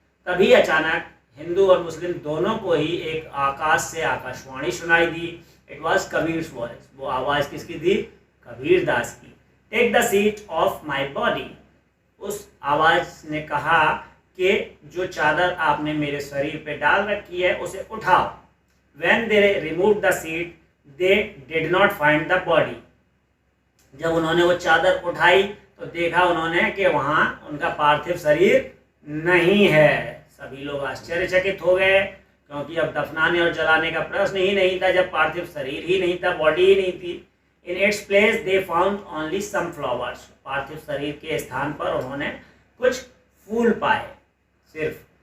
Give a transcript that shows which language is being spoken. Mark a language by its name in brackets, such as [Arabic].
[Hindi] तभी अचानक हिंदू और मुस्लिम दोनों को ही एक आकाश से आकाशवाणी सुनाई दी। [English] It was Kabir's voice. [Hindi] वो आवाज किसकी थी? कबीरदास की। [English] Take the seat of my body. [Hindi] उस आवाज ने कहा कि जो चादर आपने मेरे शरीर पे डाल रखी है उसे उठाओ। [English] When they removed the seat, they did not find the body. [Hindi] जब उन्होंने वो चादर उठाई तो देखा उन्होंने कि वहां उनका पार्थिव शरीर नहीं है। सभी लोग आश्चर्यचकित हो गए, क्योंकि अब दफनाने और जलाने का प्रश्न ही नहीं था जब पार्थिव शरीर ही नहीं था, बॉडी ही नहीं थी। [English] In its place they found only some flowers. [Hindi] पार्थिव शरीर के स्थान पर उन्होंने कुछ फूल पाए सिर्फ।